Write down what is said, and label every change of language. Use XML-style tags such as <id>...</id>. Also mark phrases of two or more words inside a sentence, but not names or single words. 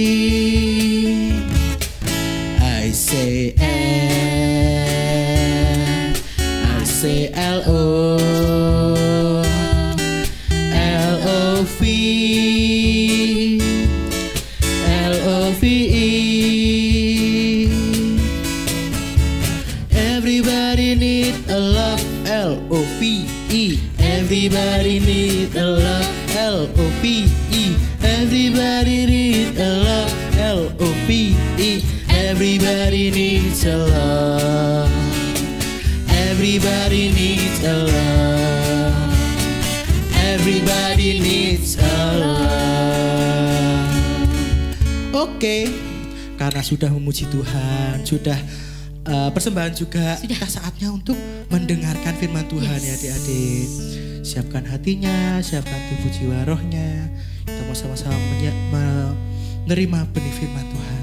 <en>I say L, I say L-O, L-O-V, L-O-V-E. Everybody need a love, L-O-V-E. Everybody need a love, L-O-V-E. Everybody need a love, L-O-V-E. Everybody needs a love. Everybody needs a love. Everybody needs a love.</en> <id>Oke, karena sudah memuji Tuhan, sudah persembahan juga, kita saatnya untuk mendengarkan firman Tuhan ya adik-adik. Siapkan hatinya, siapkan tubuh jiwa rohnya. Kita mau sama-sama menerima benih firman Tuhan.</id>